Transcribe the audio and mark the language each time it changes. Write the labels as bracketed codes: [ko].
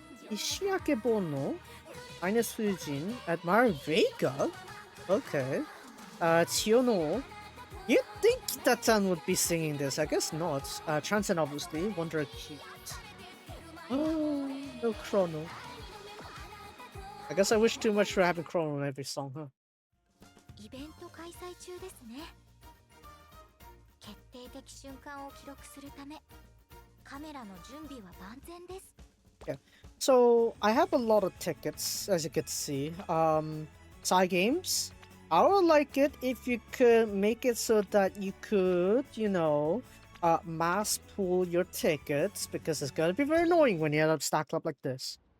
[en] Ishiake Bono. Ines Fujin. Admire Vega? Okay. Chiono. You'd think Kitatsan would be singing this. I guess not. Transcend, obviously. Wonder Cute. Oh, no Chrono. I guess I wish too much for having Chrono in every song, huh? [ja] イベント開催中ですね。決定的瞬間を記録するため、カメラの準備は万全です。 [en] Yeah. So I have a lot of tickets, as you can see. Side games. I would like it if you could make it so that you could, mass pool your tickets, because it's gonna be very annoying when you end up stacked up like this.